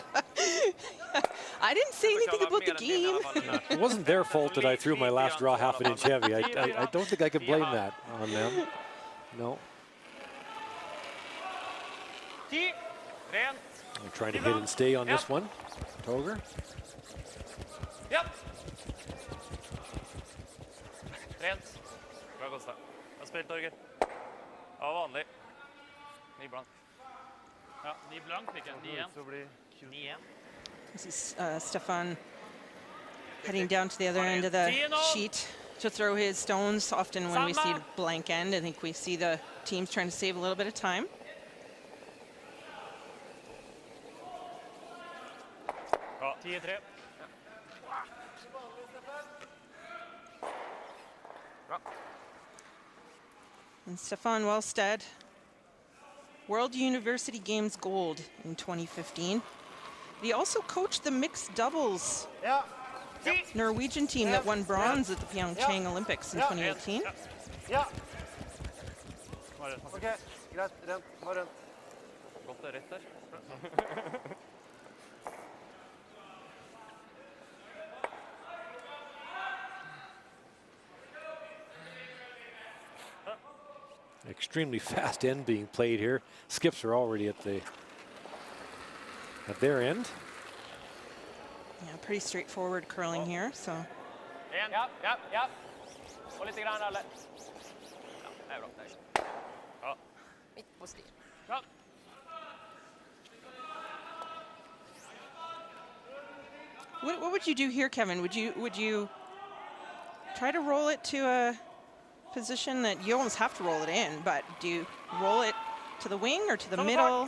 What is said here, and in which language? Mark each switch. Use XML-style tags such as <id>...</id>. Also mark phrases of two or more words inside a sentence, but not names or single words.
<en>I didn't say anything about the game. It wasn't their fault that I threw my last draw half an inch heavy. I don't think I can blame that on them. No. I'm trying to hit and stay on this one.</en> <no>Torger. Yep. Rent. Bra Kosta. Bra spilt, Torger. Ja, vanlig. Ny blank. Ja, 9 blank fikk jeg. 9-1. Så blir 9-1.</no> <en>This is Stefan heading down to the other end of the sheet to throw his stones. Often when we see blank end, I think we see the teams trying to save a little bit of time.</en> <no>Ja, 10-3.</no> <en>And Stefan Walstad, World University Games gold in 2015. He also coached the mixed doubles Norwegian team that won bronze at the Pyeongchang Olympics in 2018.</en> <no>Ja. OK, greit. Rent. Bare rent. Godt det er rett der.</no> <en>Extremely fast end being played here. Skips are already at their end. Yeah, pretty straightforward curling here. So.</en> <no>Ja. Og litt grann, alle. Ja, det er bra. Ja. Midt på sti. Ja.</no> <en>What would you do here, Kevin? Would you try to roll it to a position that you almost have to roll it in, but do you roll it to the wing or to the middle?</en>